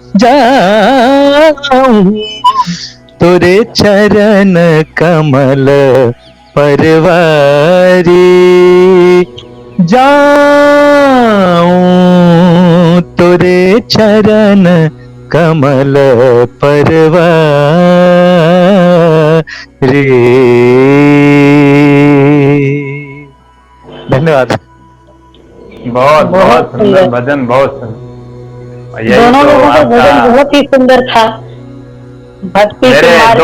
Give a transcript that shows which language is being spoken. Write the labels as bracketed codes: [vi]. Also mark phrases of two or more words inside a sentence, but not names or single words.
[hi] जाऊं तोरे चरण कमल परवारी, जाऊं तोरे चरण कमल परवारी। धन्यवाद। बहुत बहुत बहुत सुंदर सुंदर। भजन, बहुत सुंदर। यही दोनों तो लोगों का भजन आपका बहुत ही सुंदर था। भक्ति के मेरे मार्ग